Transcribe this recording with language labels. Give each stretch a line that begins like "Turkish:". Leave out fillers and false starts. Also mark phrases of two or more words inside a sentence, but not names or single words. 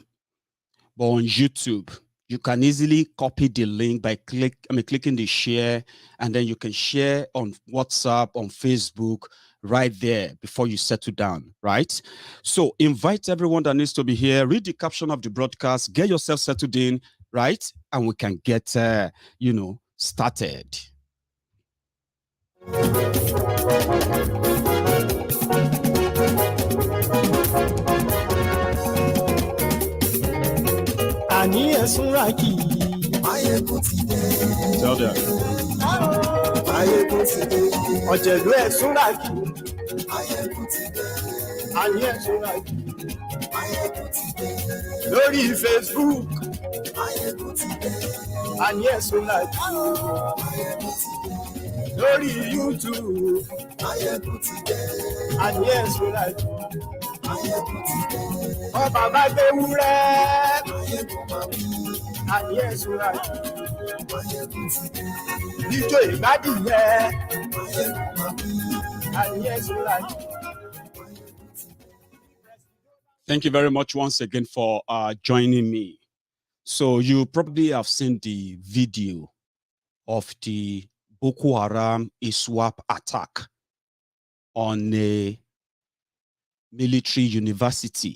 English: But on YouTube, you can easily copy the link by clicking the share, and then you can share on WhatsApp, on Facebook, right there before you settle down, right? So invite everyone that needs to be here, read the caption of the broadcast, get yourself settled in, right? And we can get, started.
Yoruba: Àní ẹ̀sùn rákì.
English: Tell them.
Yoruba: Maiyegun ti dé. Ọ̀jẹ̀lú ẹ̀sùn rákì. Àní ẹ̀sùn rákì. Lórí Facebook. Àní ẹ̀sùn rákì. Lórí YouTube. Àní ẹ̀sùn rákì. Ọba bá gbé wúrẹ́. Àní ẹ̀sùn rákì. Ijó ìgbádìyẹ. Àní ẹ̀sùn rákì.
English: Thank you very much once again for joining me. So you probably have seen the video of the Boko Haram ISWAP attack on a military university.